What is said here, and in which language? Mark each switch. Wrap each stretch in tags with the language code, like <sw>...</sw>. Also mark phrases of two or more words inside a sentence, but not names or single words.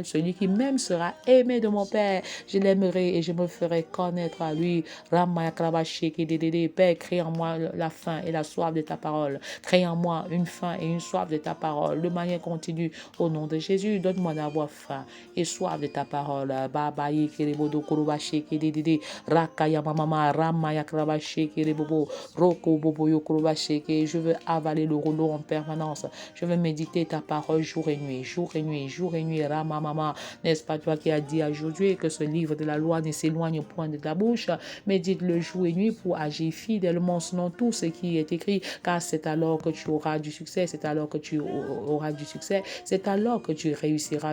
<fr>Celui qui m'aime sera aimé de mon Père. Je l'aimerai et je me ferai connaître à lui. Père, crée en moi la faim et la soif de ta parole. Crée en moi une faim et une soif de ta parole de manière continue. Au nom de Jésus, donne-moi d'avoir faim et soif de ta parole. Babaye kerebodo kurubashi kedede rakaya mama ramaya krabashi kerebobo roko bobo yokurubashi ke. Je veux avaler le rouleau en permanence. Je veux méditer ta parole jour et nuit, jour et nuit, jour et nuit. Rama mama, n'est-ce pas toi qui as dit aujourd'hui que ce livre de la loi ne s'éloigne point de ta bouche? Médite le jour et nuit pour agir fidèlement selon tout ce qui est écrit, car c'est alors que tu auras du succès, c'est alors que tu auras du succès, c'est alors que tu réussiras.</fr>